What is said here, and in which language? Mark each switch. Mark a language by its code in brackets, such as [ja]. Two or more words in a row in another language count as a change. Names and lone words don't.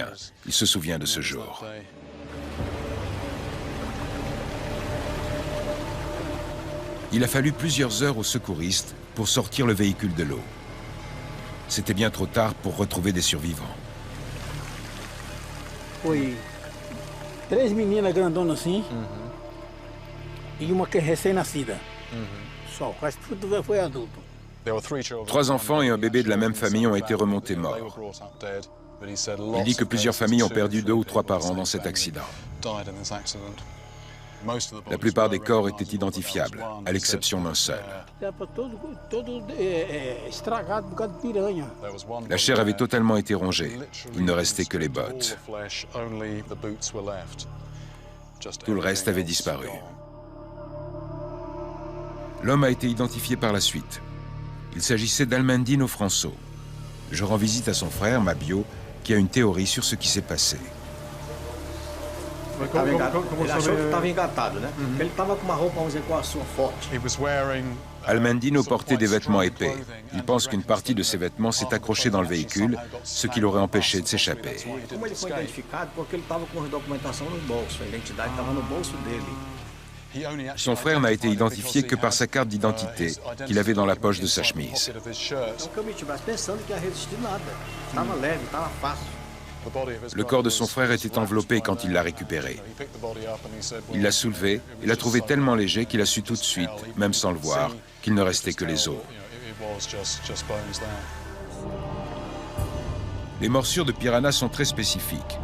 [fr] Il se souvient de ce jour. Il a fallu plusieurs heures aux secouristes pour sortir le véhicule de l'eau. C'était bien trop tard pour retrouver des survivants. [pt] Foi 3 meninas grandonas assim e uma que é recém-nascida. Só, quase tudo foi adulto. [fr] 3 enfants et un bébé de la même famille ont été remontés morts. Il dit que plusieurs familles ont perdu 2 ou 3 parents dans cet accident. La plupart des corps étaient identifiables, à l'exception d'un seul. La chair avait totalement été rongée. Il ne restait que les bottes. Tout le reste avait disparu. L'homme a été identifié par la suite. Il s'agissait d'Almandino Franço. Je rends visite à son frère, Mabio, qui a une théorie sur ce qui s'est passé. [pt] Ele achou que estava engatado, né? Ele estava com uma roupa, vamos dizer, com a sua forte. [fr] Almendino portait des vêtements épais. Il pense qu'une partie de ses vêtements s'est accrochée dans le véhicule, ce qui l'aurait empêché de s'échapper. [pt] Como ele foi identificado? Porque ele estava com a documentação no bolso, a identidade estava no bolso dele. [fr] Son frère n'a été identifié que par sa carte d'identité qu'il avait dans la poche de sa chemise. [pt] Então, que eu meti o braço pensando que ia resistir nada. Estava leve, estava fácil. [fr] Le corps de son frère était enveloppé quand il l'a récupéré. Il l'a soulevé et l'a trouvé tellement léger qu'il a su tout de suite, même sans le voir, qu'il ne restait que les os. Les morsures de piranha sont très spécifiques.